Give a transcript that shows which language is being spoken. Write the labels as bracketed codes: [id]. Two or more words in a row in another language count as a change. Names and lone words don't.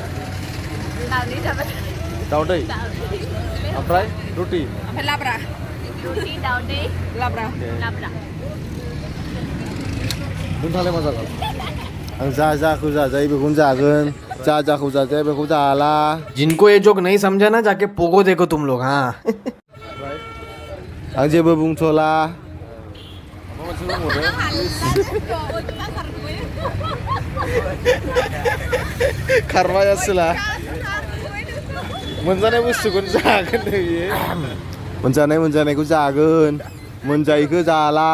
[brx] दावदै जाबाय दावदै ओमफ्राय रुटि ओमफ्राय लाब्रा रुटि दावदै लाब्रा नोंथाङालाय मा जागोन आं जाखौ जाजायो बेखौनो जागोन जाखौ जाजाया बेखौ जाला [hi] जिनको ये जोक नहीं समझा ना जाके पोगो देखो तुम लोग हाँ [brx] आं जेबो बुंथ'ला खारबाय आसोला मोनजानाय बुस्थुखौनो जागोन बियो मोनजानायखौ जागोन मोनजायैखौ जाला